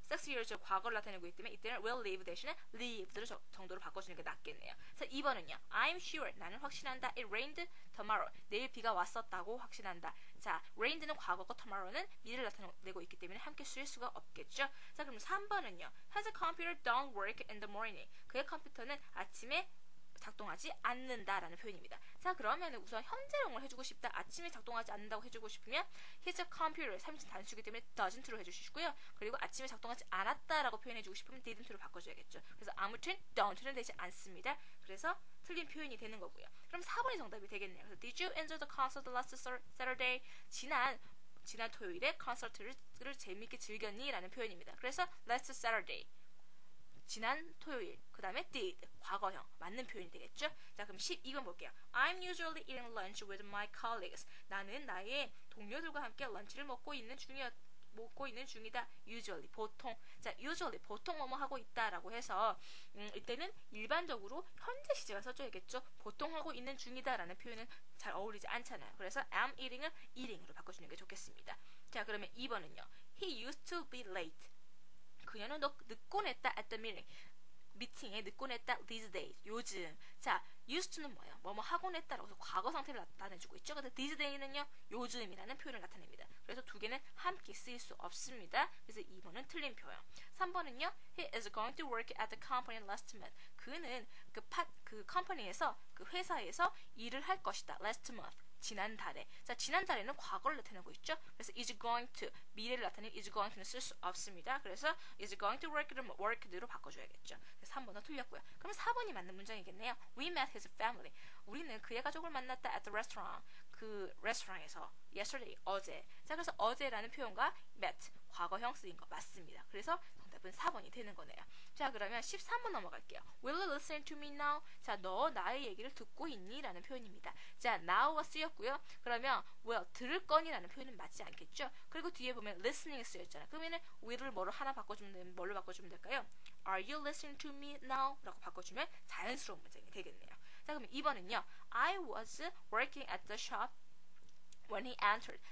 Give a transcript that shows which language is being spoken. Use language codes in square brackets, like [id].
[ko] 6 years 과거를 나타내고 있기 때문에 이때는 will live 대신에 live를 정도로 바꿔주는 게 낫겠네요. 자, 2번은요. [en] I'm sure. [ko] 나는 확신한다. [en] It rained tomorrow. [ko] 내일 비가 왔었다고 확신한다. 자, rained는 과거고 tomorrow는 미래를 나타내고 있기 때문에 함께 쓰일 수가 없겠죠. 자, 그럼 3번은요. [en] Has a computer don't work in the morning. [ko] 그의 컴퓨터는 아침에 작동하지 않는다라는 표현입니다. 자, 그러면 우선 현재형을 해주고 싶다. 아침에 작동하지 않는다고 해주고 싶으면 his computer 3인칭 단수이기 때문에 doesn't로 해주시고요. 그리고 아침에 작동하지 않았다라고 표현해주고 싶으면 didn't로 바꿔줘야겠죠. 그래서 아무튼 don't는 되지 않습니다. 그래서 틀린 표현이 되는 거고요. 그럼 4번이 정답이 되겠네요. 그래서 [en] Did you enjoy the concert last Saturday? [ko] 지난 토요일에 콘서트를 재미있게 즐겼니? 라는 표현입니다. 그래서 last Saturday 지난 토요일, 그 다음에 did, 과거형, 맞는 표현이 되겠죠? 자, 그럼 12번 볼게요. [en] I'm usually eating lunch with my colleagues. [ko] 나는 나의 동료들과 함께 런치를 먹고 있는 중이다. usually, 보통. 자, usually, 보통 뭐뭐 하고 있다라고 해서 이때는 일반적으로 현재 시제가 써줘야겠죠? 보통 하고 있는 중이다라는 표현은 잘 어울리지 않잖아요. 그래서 am eating을 eating으로 바꿔주는 게 좋겠습니다. 자, 그러면 2번은요. [en] He used to be late. [ko] 그녀는 늦곤 했다 [en] at the meeting. [ko] 미팅에 늦곤 했다 [en] these days. [ko] 요즘. 자, used to는 뭐예요? 뭐뭐 하곤 했다라고 해서 과거 상태를 나타내주고 있죠. 근데 these days는요. 요즘이라는 표현을 나타냅니다. 그래서 두 개는 함께 쓰일 수 없습니다. 그래서 2번은 틀린 표현. 3번은요. [en] He is going to work at the company last month. [ko] 그는 그 컴퍼니에서 그 회사에서 일을 할 것이다. last month. 지난달에. 자, 지난달에는 과거를 나타내고 있죠. 그래서 is going to, 미래를 나타내는 is going to는 쓸 수 없습니다. 그래서 is going to work를 worked로 바꿔줘야겠죠. 그래서 3번은 틀렸고요. 그럼 4번이 맞는 문장이겠네요. [en] We met his family. [ko] 우리는 그의 가족을 만났다 [en] at the restaurant. [ko] 그 레스토랑에서 yesterday, 어제. 자, 그래서 어제라는 표현과 met, 과거형 쓰인 거 맞습니다. 그래서 정답은 4번이 되는 거네요. 자, 그러면 13번 넘어갈게요. [en] Will you listen to me now? [ko] 자, 너 나의 얘기를 듣고 있니? 라는 표현입니다. 자, now가 쓰였고요. 그러면 will, 들을 거니? 라는 표현은 맞지 않겠죠? 그리고 뒤에 보면 listening이 쓰였잖아요. 그러면은 will을 뭘로 하나 바꿔주면 되면 뭘로 바꿔주면 될까요? [en] Are you listening to me now? [ko] 라고 바꿔주면 자연스러운 문장이 되겠네요. 자, 그럼 2번은요. [en] I was working at the shop when he entered.